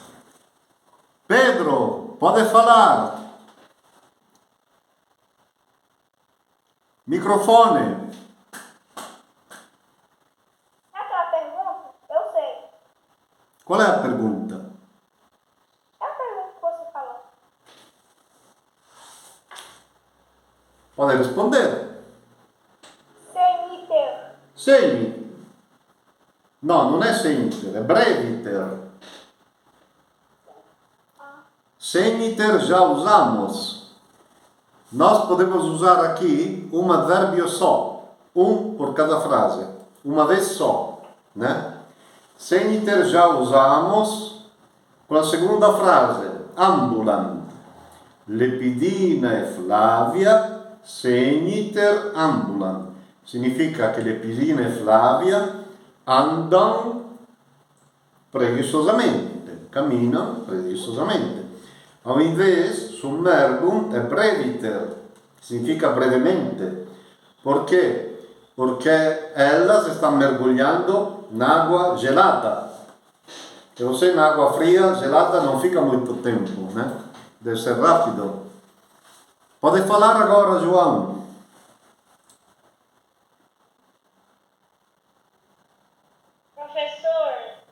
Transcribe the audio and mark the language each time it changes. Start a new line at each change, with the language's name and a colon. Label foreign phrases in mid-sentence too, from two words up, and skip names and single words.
Portuguese: Pedro, pode falar. Microfone. Aquela pergunta? Eu sei. Qual é a pergunta? É a pergunta que você falou. Pode responder. Semiter. Semi.
Italian: No, non è semiter, è breviter.
Portuguese: Semiter já usamos. Nós podemos usar aqui um advérbio só, um por cada frase, uma vez só, né? Semiter já usamos com a segunda frase, ambulant. Lepidina e Flavia semiter ambulant.
Italian: Significa che Lepidina e Flavia
Portuguese: andam preguiçosamente,
Italian: camminano preguiçosamente.
Portuguese: Ao invés,
Italian: submergunt è breviter, significa brevemente. Perché?
Portuguese: Perché elas estão mergulhando n'água gelata. E você n'água fria, gelata, não fica muito tempo, né? Deve ser rápido. Pode falar agora, João. Professor.